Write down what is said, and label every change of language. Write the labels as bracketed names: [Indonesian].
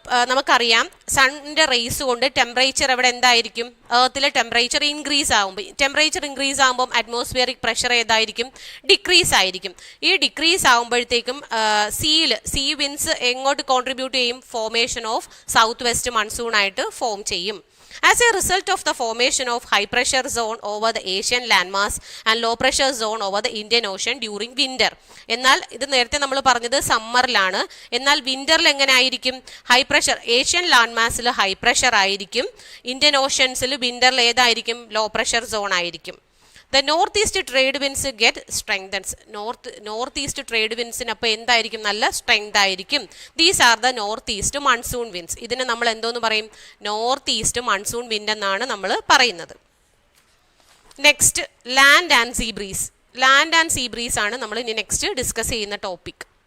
[Malayalam] നമുക്കറിയാം സണ്ണിൻ്റെ റേസ് കൊണ്ട് ടെമ്പറേച്ചർ എവിടെ എന്തായിരിക്കും? എർത്തിലെ ടെമ്പറേച്ചർ ഇൻക്രീസ് ആകുമ്പോൾ അറ്റ്മോസ്ഫിയറിക് പ്രഷർ ഏതായിരിക്കും? ഡിക്രീസ് ആയിരിക്കും. ഈ ഡിക്രീസ് ആകുമ്പോഴത്തേക്കും സീ വിൻസ് എങ്ങോട്ട് കോൺട്രിബ്യൂട്ട് ചെയ്യും? [English] Formation of south west monsoon ആയിട്ട് form ചെയ്യും. As a result of the formation of high pressure zone over the Asian landmass and low pressure zone over the Indian Ocean during winter. [Malayalam] എന്നാൽ ഇത് നേരത്തെ നമ്മൾ പറഞ്ഞത് സമ്മറിലാണ്. എന്നാൽ വിന്ററിൽ എങ്ങനെ ആയിരിക്കും? High pressure Asian land മാസിൽ high pressure ആയിരിക്കും. ഇന്ത്യൻ ഓഷ്യൻസിൽ വിന്ററിൽ ഏതായിരിക്കും? [English] Low pressure zone ആയിരിക്കും. The northeast trade winds get strengthens. [Malayalam] Northeast trade windsന് അപ്പോൾ എന്തായിരിക്കും? നല്ല സ്ട്രെങ്ത് ആയിരിക്കും. [English] These are the northeast monsoon winds. [Malayalam] ഇതിനെ നമ്മൾ എന്തോന്ന് പറയും? നോർത്ത് ഈസ്റ്റ് മൺസൂൺ വിൻഡ് എന്നാണ് നമ്മൾ പറയുന്നത്. [English] Next land and sea breeze. [Malayalam] Land and see breeze ആണ് നമ്മൾ ഇനി നെക്സ്റ്റ് ഡിസ്കസ് ചെയ്യുന്ന ടോപ്പിക്.